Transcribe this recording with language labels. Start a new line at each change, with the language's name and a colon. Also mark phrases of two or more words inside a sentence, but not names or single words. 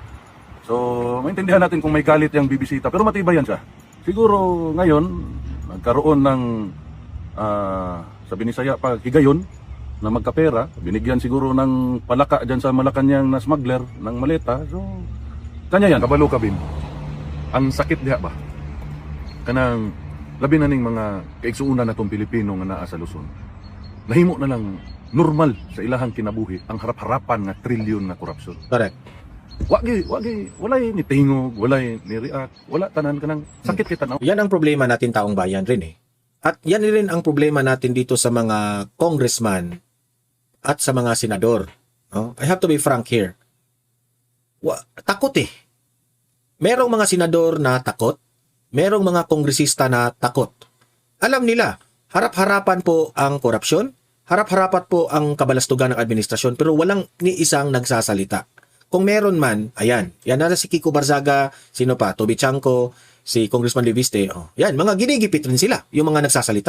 Filipino: So, maintindihan natin kung may galit yung bibisita, pero matibay yan siya. Siguro ngayon, nagkaroon ng sa Binisaya pa higayon na magkapera, binigyan siguro ng palaka dyan sa Malacanang na smuggler ng maleta. So, kanya yan.
Cebuano: Kabalo kabin. Ang sakit diha ba? Kanang labi na ning mga kaigsuunan natong Pilipino nga naa sa Luzon. Nahimo na lang normal sa ilahang kinabuhi ang harap-harapan nga trilyon nga korupsyon. Correct. Walay ni tingog, walay ni react, wala tanan kanang sakit kita na.
Filipino: Yan ang problema natin taong bayan rin eh. At yan rin ang problema natin dito sa mga congressman at sa mga senador.
English: I have to be frank here.
Filipino: Takot eh. Merong mga senador na takot, merong mga kongresista na takot. Alam nila, harap-harapan po ang korupsyon, harap-harapan po ang kabalastugan ng administrasyon, pero walang ni isang nagsasalita. Kung meron man, ayan, yan na si Kiko Barzaga, sino pa, Toby Chanco, si Congressman Leviste, yan, mga ginigipit rin sila, yung mga nagsasalita.